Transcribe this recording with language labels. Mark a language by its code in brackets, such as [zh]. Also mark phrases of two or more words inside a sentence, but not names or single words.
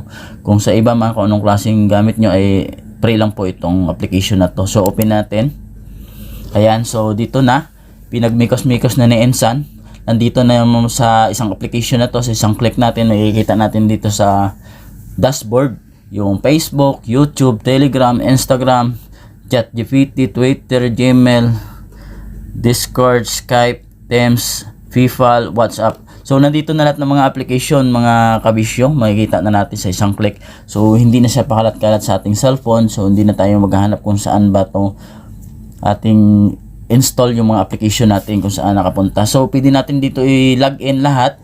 [tl] Kung sa iba man, kung anong klaseng gamit nyo ay free lang po itong application na to. So open natin. Ayan, so dito na pinagmikos-mikos na ni Ensan. Nandito na yung sa isang application na to. Sa isang click natin, makikita natin dito sa dashboard yung Facebook, YouTube, Telegram, Instagram, ChatGPT, Twitter, Gmail, Discord, Skype, Teams, FIFA, WhatsApp. So nandito na lahat ng mga application, mga kabisyo, makikita na natin sa isang click. So hindi na siya pakalat-kalat sa ating cellphone. So hindi na tayo maghahanap kung saan ba to ating install yung mga application natin, kung saan nakapunta. So pwede natin dito i-login lahat.